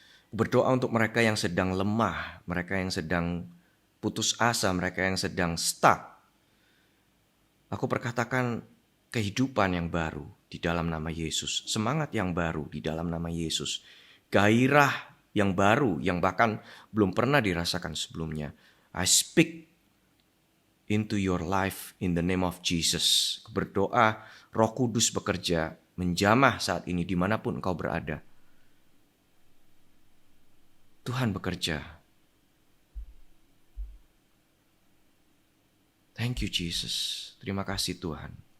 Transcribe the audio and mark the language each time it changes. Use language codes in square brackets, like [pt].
[id] Berdoa untuk mereka yang sedang lemah, mereka yang sedang putus asa, mereka yang sedang stuck. Aku perkatakan kehidupan yang baru di dalam nama Yesus. Semangat yang baru di dalam nama Yesus. Gairah yang baru yang bahkan belum pernah dirasakan sebelumnya. [en] I speak into your life in the name of Jesus. [id] Berdoa, Roh Kudus bekerja, menjamah saat ini dimanapun engkau berada. Tuhan bekerja. [en] Thank you Jesus. [id] Terima kasih Tuhan.